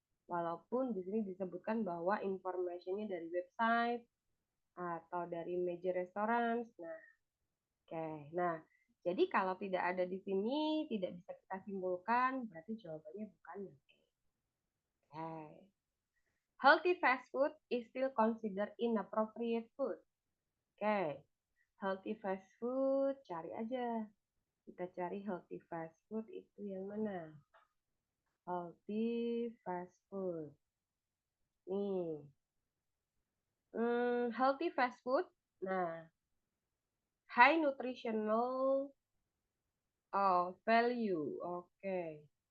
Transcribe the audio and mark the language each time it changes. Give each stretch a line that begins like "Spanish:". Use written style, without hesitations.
Indonesian: Walaupun di sini disebutkan bahwa informasinya dari website atau dari major restaurants. Nah, oke. Nah, jadi kalau tidak ada di sini, tidak bisa kita simpulkan, berarti jawabannya bukan yang A.
English: Okay. Healthy fast food is still considered inappropriate food. Okay. Healthy fast food,
Indonesian: cari aja. Kita cari
English: healthy fast food
Indonesian: itu yang mana?
English: Healthy fast food. Nih. Healthy fast food. Nah, high nutritional value. Oke.